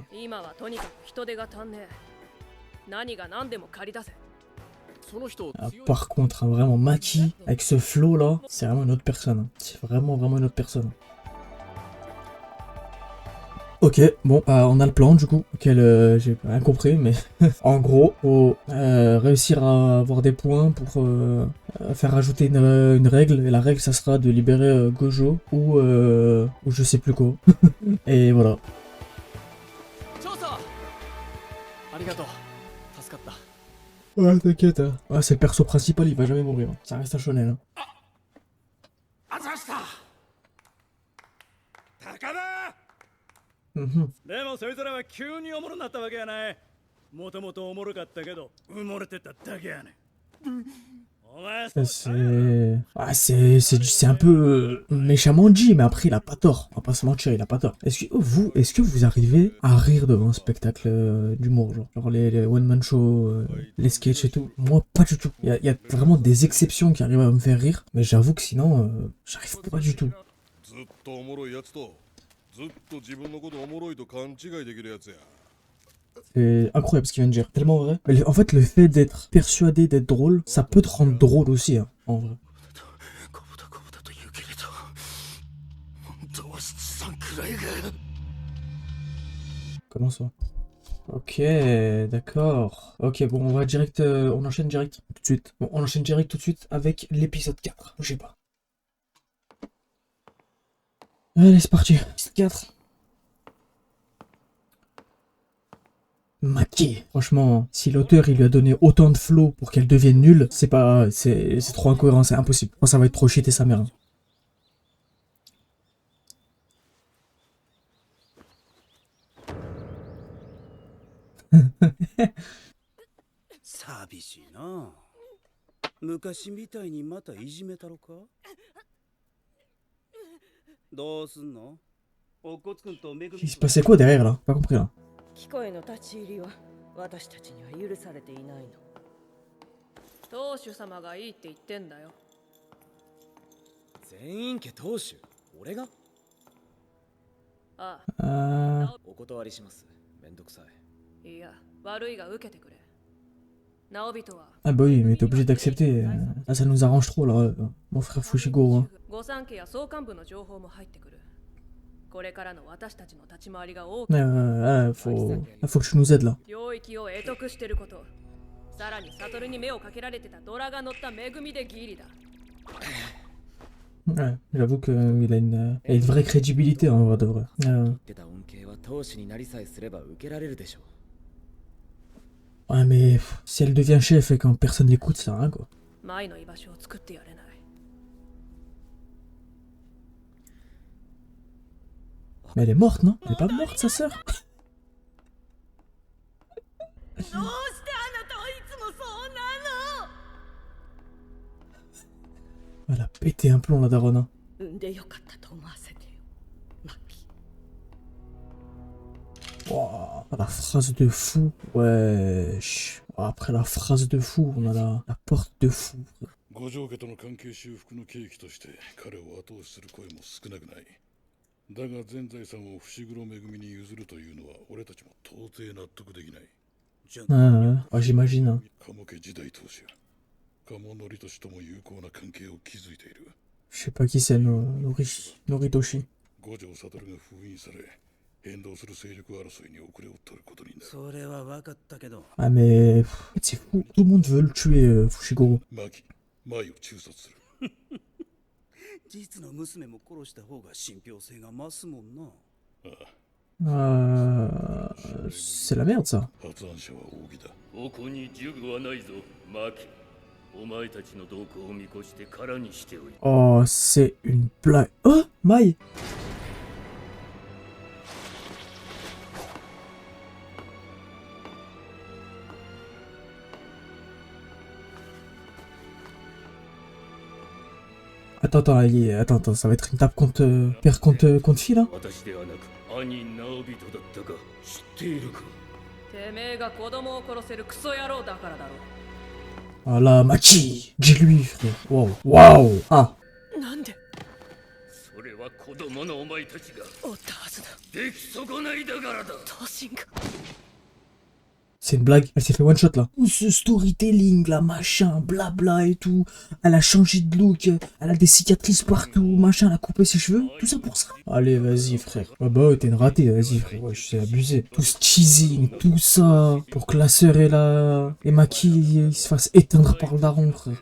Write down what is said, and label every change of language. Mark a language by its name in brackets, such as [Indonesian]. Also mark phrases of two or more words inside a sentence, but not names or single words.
[Japanese] 今はとにかく人手が足んねえ。何が何でも借り出せ。その人 [French] Ah, par contre, hein, vraiment, Maki, avec ce flow là, c'est vraiment une autre personne. Hein. C'est vraiment une autre personne. Ok, bon, on a le plan du coup, auquel j'ai rien compris, mais en gros, faut réussir à avoir des points pour faire ajouter une règle, et la règle ça sera de libérer Gojo ou je sais plus quoi. Et voilà. [Japanese] 調査ありがとう。助かった。 [French] Ouais, t'inquiète, hein. Ouais, c'est le perso principal, il va jamais mourir. Hein. Ça reste un shonen. Hein. [Japanese] あざした。高田。 Mhm. でもそいつらは急におもろなったわけやない。もともとおもろかったけど埋もれてただけやねん。お前 [French] Ça, c'est... Ah, c'est un peu méchamment dit, mais après il a pas tort. On va pas se mentir, il a pas tort. Est-ce que vous arrivez à rire devant un spectacle d'humour, genre les one-man show, les sketchs et tout? Moi, pas du tout. Il y a vraiment des exceptions qui arrivent à me faire rire, mais j'avoue que sinon, j'arrive pas du tout. [Japanese] ずっとおもろいやつとずっと自分のことおもろいと勘違いできるやつや。 [French] C'est incroyable ce qu'il vient de dire, tellement vrai. Mais en fait, le fait d'être persuadé d'être drôle, ça peut te rendre drôle aussi, hein, en vrai. [Japanese] こぶたこぶたと言うけれど本当は七三くらいが [French] Comment ça? Ok, d'accord. Ok, bon, on va direct, on enchaîne direct tout de suite. Bon, on enchaîne direct tout de suite avec l'épisode 4. Je sais pas. Allez, c'est parti. Épisode 4. Maki. Franchement, si l'auteur il lui a donné autant de flow pour qu'elle devienne nulle, c'est pas, c'est trop incohérent, c'est impossible. Je pense que ça va être trop cheaté sa mère. Hein. [Japanese] 寂しいな。昔みたいにまたいじめたろか。どうすんの？おっこつくんとめぐみ。 [French] Il se passait quoi derrière là? Pas compris là. [Japanese] 機構への立ち入りは私たちには許されていないの。当主様がいいって言ってんだよ。全員家当主。俺が？あお断りします。めんどくさい。あ、いや、悪いが受けてくれ。直人は [French] Ah bah oui, mais t'es obligé d'accepter. Là, ça nous arrange trop là, mon frère Fushiguro. Hein. [Japanese] 御三家や総監部の情報も入ってくる。これからの私たちの立ち回りが大きな [French] faut que tu nous aides là. [Japanese] 領域を得得してること。さらに悟に目をかけられてたドラが乗った恵みでギリだ。 [French] Ouais, j'avoue qu'il a une vraie crédibilité en vrai de vrai. [Japanese] 出た恩恵は当主になりさえすれば受けられるでしょう。 [French] Ouais, mais si elle devient chef et quand personne l'écoute, ça sert à rien quoi. [Japanese] 前の居場所を作ってやれない。 [French] Mais elle est morte, non? Elle est pas morte, sa sœur? [Japanese] どうしてあなたはいつもそうなの？ [French] Elle a pété un plomb la daronne. [Japanese] 産んでよかったと思わせてよ、マッキー。 [French] Wow, la phrase de fou. Wesh. Après la phrase de fou, on a la porte de fou. [Japanese] 五条家との関係修復の契機として彼を後押しする声も少なくない。だが全財産を伏黒恵に譲るというのは俺たちも到底納得できない。 [French] Ouais, j'imagine. Hein. [Japanese] 鴨家時代当主や鴨則俊とも友好な関係を築いている。 [French] Je sais pas qui c'est, Noritoshi. [Japanese] 五条悟が封印され変動する勢力争いに遅れを取ることになる。それは分かったけど。 [French] Ah mais c'est fou, tout le monde veut le tuer, Fushiguro. [Japanese] マキ、 舞を中殺する。実の娘も殺した方が信憑性が増すもんな。 [French] C'est la merde ça. [Japanese] 発案者は扇だ。ここに呪具はないぞ、マキ。お前たちの動向を見越して空にしておいた。 [French] Oh, c'est une blague. Oh, Mai. Attends, ça va être une tape contre père contre fille là. [Japanese] 私ではなく兄直人だったか知っているか。てめえが子供を殺せるクソ野郎だからだろ。 [French] Voilà, Maki. Dis-lui, frère. Waouh. Waouh. Ah. [Japanese] なんでそれは子供のお前たちがおったはずだ。出来損ないだからだ。頭身が。 [French] C'est une blague, elle s'est fait [English] one shot [French] là. Ce storytelling là, machin, blabla et tout. Elle a changé de look, elle a des cicatrices partout, machin, elle a coupé ses cheveux. Tout ça pour ça. Allez, vas-y frère. Ah bah ouais, t'es une ratée, vas-y frère. Ouais, je sais abusé. Tout ce cheesing, tout ça. Pour que la sœur et Maki ils se fassent éteindre par le daron frère.